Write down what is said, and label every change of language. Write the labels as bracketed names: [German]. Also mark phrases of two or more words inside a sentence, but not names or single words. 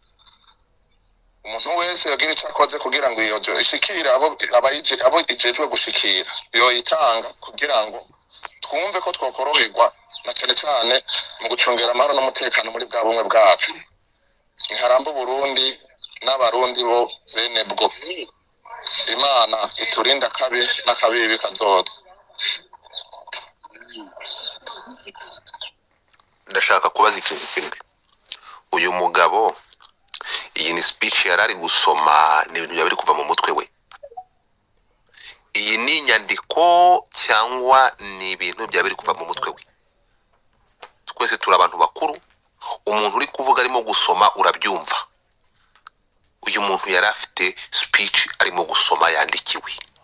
[Rundi] umuntu wese yagira ico akoze kugira ngo iyo ishikira abo ijejwe gushikira yo itanga kugira ngo twumve ko twokoroherwa na cyane cyane mu gucungera amahoro n'umutekano muri bwa bumwe bwacu ntiharamba Burundi n'abarundi bo bene bwo Imana iturinda kabi n'akabibi kazoza [Kinyarwanda] ndashaka kubaza ikintu kimwe uyu mugabo iyi ni speech yarari gusoma n'ibintu byabiri kuva mu mutwe we iyi ni inyandiko cyangwa ni ibintu byabiri kuva mu mutwe we twese turi abantu bakuru umuntu uri kuvuga arimo gusoma urabyumva uyu muntu yari afite speech arimo gusoma yandikiwe